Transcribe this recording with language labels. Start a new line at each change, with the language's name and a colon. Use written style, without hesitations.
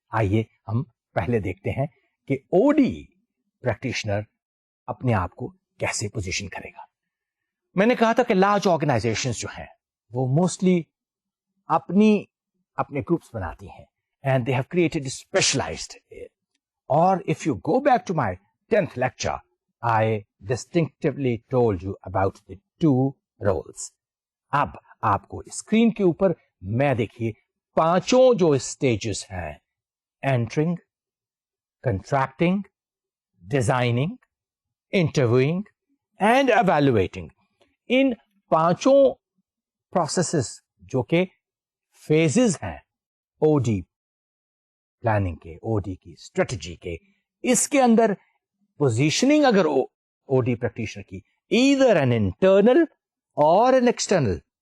Urdu: آئیے ہم پہلے دیکھتے ہیں کہ OD پریکٹیشنر اپنے آپ کو کیسے پوزیشن کرے گا. میں نے کہا تھا کہ لارج آرگنائزیشن جو ہیں وہ موسٹلی اپنے گروپس بناتی ہیں,
English: And they have created specialised.
Urdu: اور
English: If you go back to my 10th lecture, I distinctively told you about the 2 roles.
Urdu: اب آپ کو اسکرین کے اوپر میں دیکھیے 5 جو اسٹیجز ہیں, entering, contracting, designing, interviewing and evaluating. In 5 processes جو کہ فیزز ہیں OD پلاننگ کے, OD کی اسٹریٹجی کے, اس کے اندر پوزیشننگ اگر OD پریکٹیشنر کی
English: either an internal or an external.